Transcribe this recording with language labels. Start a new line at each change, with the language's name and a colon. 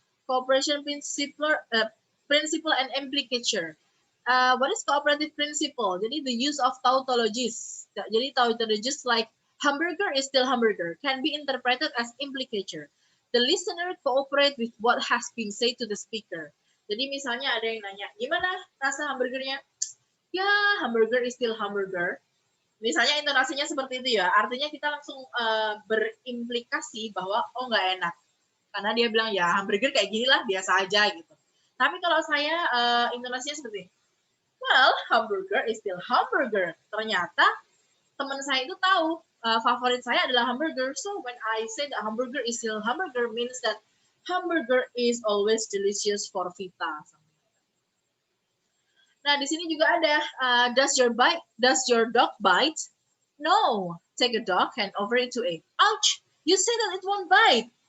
English: Cooperation principle and implicature. What is cooperative principle? Jadi the use of tautologies. Jadi tautologies like hamburger is still hamburger can be interpreted as implicature. The listener cooperate with what has been said to the speaker.
Indonesian: Jadi misalnya ada yang nanya, gimana rasa hamburgernya?
English: Ya, hamburger is still hamburger.
Indonesian: Misalnya intonasinya seperti itu ya, artinya kita langsung berimplikasi bahwa oh nggak enak. Karena dia bilang ya hamburger kayak gini lah, biasa aja gitu. Tapi kalau saya intonasinya seperti
English: well, hamburger is still hamburger.
Indonesian: Ternyata teman saya itu tahu favorit saya adalah hamburger.
English: So when I say that hamburger is still hamburger means that hamburger is always delicious for Vita.
Indonesian: Nah, di sini juga ada
English: does your dog bite? No. Take a dog hand over it to it. Ouch. You say that it won't bite.